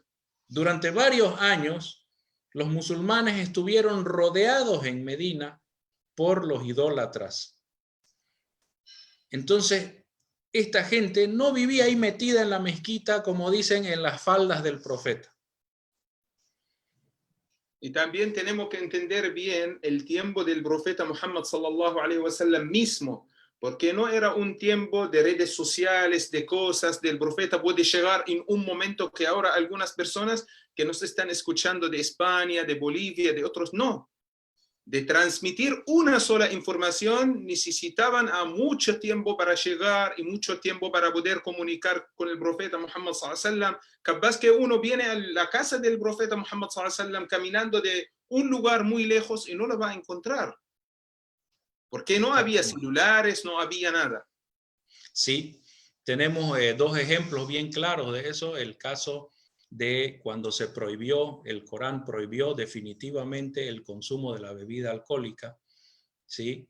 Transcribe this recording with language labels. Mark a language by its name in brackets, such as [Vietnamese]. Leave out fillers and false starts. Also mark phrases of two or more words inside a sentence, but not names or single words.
[Spanish] Durante varios años, los musulmanes estuvieron rodeados en Medina por los idólatras. Entonces, esta gente no vivía ahí metida en la mezquita, como dicen, en las faldas del profeta. Y también tenemos que entender bien el tiempo del profeta Muhammad [Arabic] صلى الله عليه وسلم [Spanish] mismo, porque no era un tiempo de redes sociales, de cosas, del profeta puede llegar en un momento que ahora algunas personas que nos están escuchando de España, de Bolivia, de otros, no. De transmitir una sola información necesitaban a mucho tiempo para llegar y mucho tiempo para poder comunicar con el profeta Muhammad [Arabic] صلى الله عليه وسلم. [Spanish] Capaz que uno viene a la casa del profeta Muhammad [Arabic] صلى الله عليه وسلم [Spanish] caminando de un lugar muy lejos y no lo va a encontrar. Porque no había celulares, no había nada. Sí, tenemos dos ejemplos bien claros de eso. El caso de cuando se prohibió, el Corán prohibió definitivamente el consumo de la bebida alcohólica, ¿sí?